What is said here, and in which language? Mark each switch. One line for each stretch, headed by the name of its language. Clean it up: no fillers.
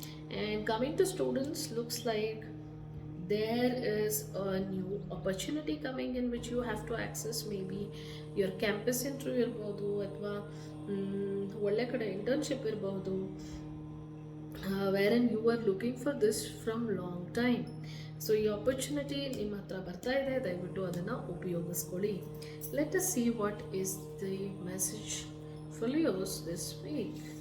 English: And coming to students, looks like there is a new opportunity coming in which you have to access. Maybe your campus interview
Kannada: irbodu, athwa ಒಳ್ಳೆ ಕಡೆ internship ಇರಬಹುದು,
English: wherein you were looking for this from long time.
Kannada: So ಈ opportunity ನಿಮ್ಮ ಹತ್ರ ಬರ್ತಾ ಇದೆ, ದಯವಿಟ್ಟು ಅದನ್ನು ಉಪಯೋಗಿಸ್ಕೊಳ್ಳಿ.
English: Let us see what is the message for Leos this week.